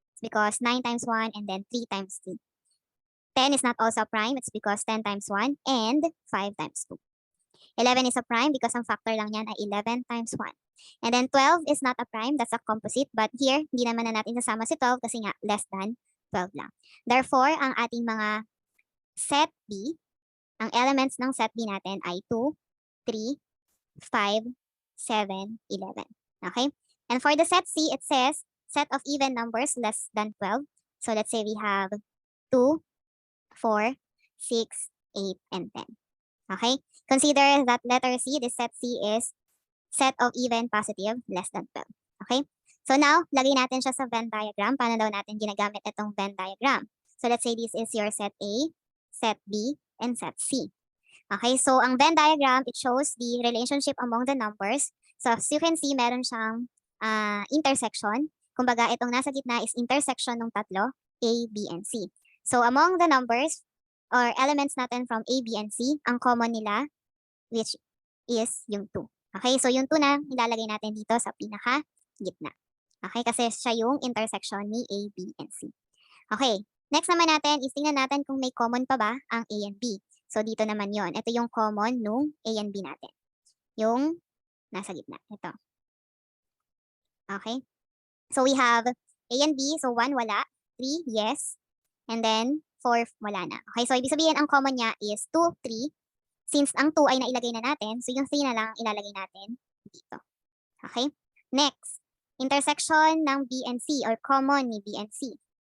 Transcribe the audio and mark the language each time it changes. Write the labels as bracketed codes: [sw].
[en] It's because 9 times 1 and then 3 times 3. 10 is not also a prime. It's because 10 times 1 and 5 times 2. 11 is a prime because [tl] ang factor lang yan ay [en] 11 times 1. And then 12 is not a prime, that's a composite. [tl] But here, hindi naman na natin sasama si 12 kasi nga [en] less than 12 [tl] lang. Therefore, ang ating mga set B, ang elements ng set B natin ay 2, 3, 5, 7, 11. [en] Okay? And for the set C, it says set of even numbers less than 12. So let's say we have 2, 4, 6, 8, and 10. Okay? Consider that letter C, this set C is set of even positive less than 12. Okay? [tl] So now, lagay natin siya sa Venn diagram. Paano daw natin ginagamit itong Venn diagram? [en] So let's say this is your set A, set B, and set C. Okay, so ang Venn diagram, it shows the relationship among the numbers. So as you can see, meron siyang intersection. [tl] Kumbaga, itong nasa gitna is intersection ng tatlo, A, B, and C. [en] So among the numbers or elements natin from A, B, and C, ang common nila, which is yung 2. [tl] Okay, so yung 2 na ilalagay natin dito sa pinaka-gitna. Okay, kasi siya yung intersection ni A, B, and C. Okay, next naman natin is tingnan natin kung may common pa ba ang A and B. So dito naman yon. Ito yung common nung A and B natin. Yung nasa gitna. Ito. [en] Okay, so we have A and B. So 1 wala, 3 yes, and then 4 wala na. [tl] Okay, so ibig sabihin ang common niya is 2, 3. Since ang 2 ay nailagay na natin, so yung 3 na lang ilalagay natin dito. [en] Okay? Next, intersection ng B and C or common ni B and C.